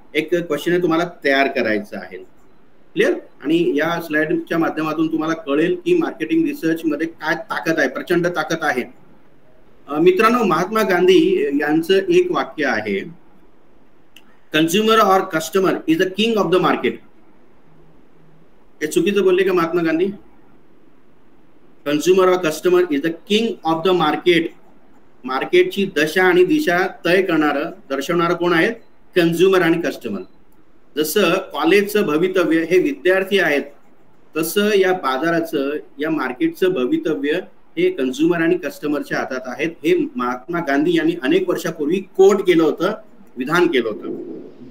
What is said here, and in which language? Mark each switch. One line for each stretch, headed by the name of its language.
Marathi: एक क्वेश्चनर तुम्हाला तयार करायचं आहे. क्लिअर? आणि या स्लाइडच्या माध्यमातून तुम्हाला कळेल की मार्केटिंग रिसर्च मध्ये काय ताकद आहे, प्रचंड ताकद आहे. मित्रांनो, महात्मा गांधी यांचं एक वाक्य आहे,
English: Consumer और customer is the king of the market.
Marathi: हे चुकीचं बोलले का महात्मा गांधी?
English: Consumer और customer is the king of the market.
Marathi: मार्केटची दशा आणि दिशा तय करणारं, दर्शवणारं कोण आहेत? कंझ्युमर आणि कस्टमर. जसं कॉलेजचं भवितव्य हे विद्यार्थी आहेत, तसं या बाजाराचं, या मार्केटचं भवितव्य हे कंझ्युमर आणि कस्टमरच्या हातात आहेत. हे महात्मा गांधी यांनी अनेक वर्षापूर्वी कोट केलं होतं, विधान केलं होतं.